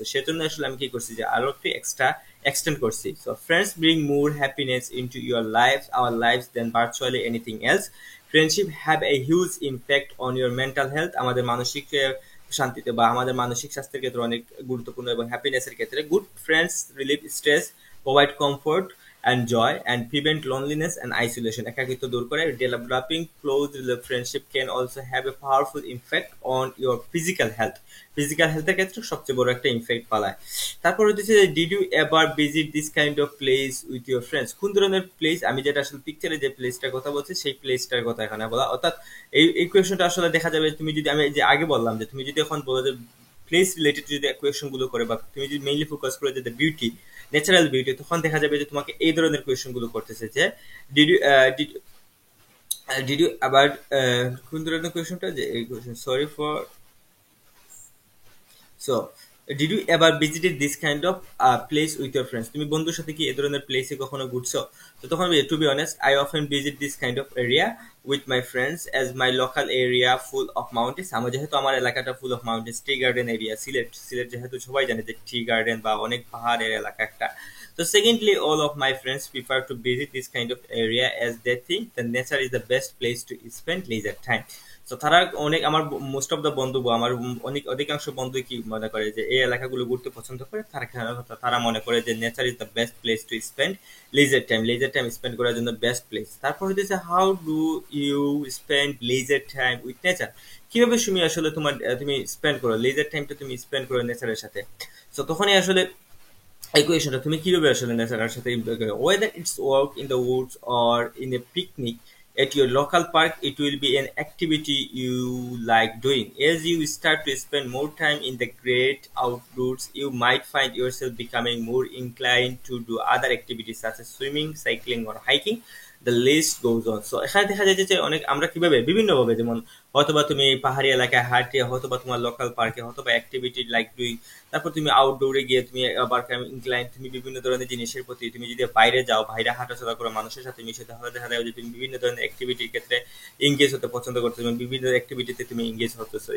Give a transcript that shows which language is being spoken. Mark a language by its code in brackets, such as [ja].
[bn] সেজন্য আসলে আমি কি করছি যে আরো একটু এক্সট্রা এক্সটেন্ড করছি। [en] So friends bring more happiness into your life our lives then virtually anything else. Friendship have a huge impact on your mental health, [bn] আমাদের মানসিক শান্তিতে বা আমাদের মানসিক স্বাস্থ্যের ক্ষেত্রে অনেক গুরুত্বপূর্ণ, এবং হ্যাপিনেসের ক্ষেত্রে [en] good friends relieve stress, provide comfort and joy and prevent loneliness and isolation, [bn] একাকিত্ব দূর করে। [en] Developing close friendship can also have a powerful impact on your physical health, [bn] physical হেলথের ক্ষেত্রে সবচেয়ে বড় একটা ইমপ্যাক্ট পালায়। তারপর হচ্ছে [en] did you ever visit this kind of place with your friends, [bn] কোন ধরনের প্লেস? আমি যেটা আসলে পিকচারে যে প্লেসটার কথা বলছি সেই প্লেসটার কথা এখানে বলা, অর্থাৎ এই কোয়েশনটা আসলে দেখা যাবে তুমি যদি, আমি যে আগে বললাম যে তুমি যদি এখন বলো যে প্লেস রিলেটেড যদি কোয়েশন গুলো করে, বা তুমি যদি মেইনলি ফোকাস করে যে বিউটি, ন্যাচারাল বিউটি, তখন দেখা যাবে যে তোমাকে এই ধরনের কোয়েশন গুলো করতেছে যে [en] did you did you [bn] আবার কোন ধরনের কোয়েশনটা, যে এই question, [en] Sorry for. So did you ever visited this kind of place with your friends, [bn] তুমি বন্ধুর সাথে কি এ ধরনের প্লেসে কখনো ঘুরছো? তো তখন [en] To be honest, I often visit this kind of area with my friends as my local area full of mountains. [bn] আমার যেহেতু আমার এলাকাটা full of mountains, tea garden area, Sylhet যেহেতু সবাই জানে যে টি গার্ডেন বা অনেক পাহাড়ের এলাকা একটা। [en] So secondly, all of my friends prefer to visit this kind of area as they think the nature is the best place to spend leisure time. [bn] So তারা অনেক, আমার মোস্ট অফ দ্য বন্ধু বা আমার অধিকাংশ বন্ধু কি মনে করে যে এই এলাকাগুলো ঘুরতে পছন্দ করে, তারা মনে করে যে [en] nature is the best place to spend leisure time [bn] spend করার জন্য বেস্ট প্লেস। তারপর হচ্ছে [en] how do you spend leisure time with nature, [bn] কিভাবে তুমি আসলে তুমি স্পেন্ড করো লেজার টাইমটা, তুমি স্পেন্ড করো নেচারের সাথে। তো তখনই আসলে এই কোয়েশনটা তুমি কিভাবে আসলে নেচারের সাথে [en] Whether it's work in the woods or in a picnic at your local park, it will be an activity you like doing. As you start to spend more time in the great outdoors, you might find yourself becoming more inclined to do other activities such as swimming, cycling, or hiking. The list goes on. [bn] So এখানে দেখা যায় যে অনেক আমরা কিভাবে বিভিন্নভাবে, যেমন হয়তোবা তুমি পাহাড়ি এলাকায় হাঁটে, হয়তোবা তোমার লোকাল পার্কে, হয়তোবা অ্যাক্টিভিটি লাইক ডুইং, তারপর তুমি আউটডোরে গিয়ে তুমি আবার ইনক্লাইন, তুমি বিভিন্ন ধরনের জিনিসের প্রতি তুমি যদি বাইরে যাও, বাইরে হাঁটাচলা করো, মানুষের সাথে মিশে, তাহলে দেখা যায় যে তুমি বিভিন্ন ধরনের অ্যাক্টিভিটির ক্ষেত্রে এঙ্গেজ হতে পছন্দ করছো, এবং বিভিন্ন অ্যাক্টিভিটিতে তুমি এঙ্গেজ হতেছো।